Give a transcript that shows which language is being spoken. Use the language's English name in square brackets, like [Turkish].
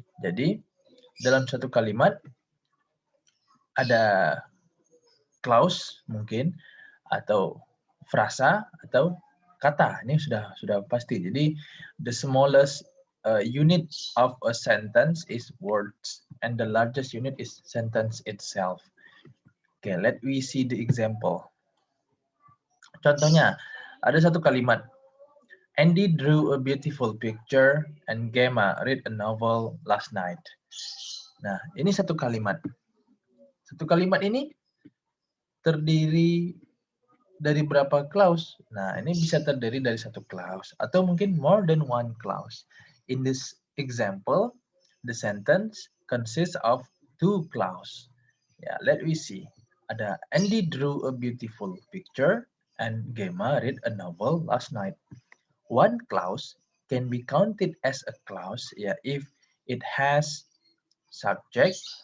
[Indonesian] Jadi dalam satu kalimat ada clause mungkin atau frasa atau kata. Ini sudah pasti. [English] Jadi the smallest unit of a sentence is words and the largest unit is sentence itself. Okay, let we see the example. [Indonesian] Contohnya, ada satu kalimat. [English] Andy drew a beautiful picture and Gemma read a novel last night. [Indonesian] Nah, ini satu kalimat. Satu kalimat ini terdiri dari berapa clause? Nah, ini bisa terdiri dari satu clause atau mungkin [English] more than one clause. In this example, the sentence consists of two clause. Ya, let we see. Ada Andy drew a beautiful picture and Gemma read a novel last night. One clause can be counted as a clause if it has subject.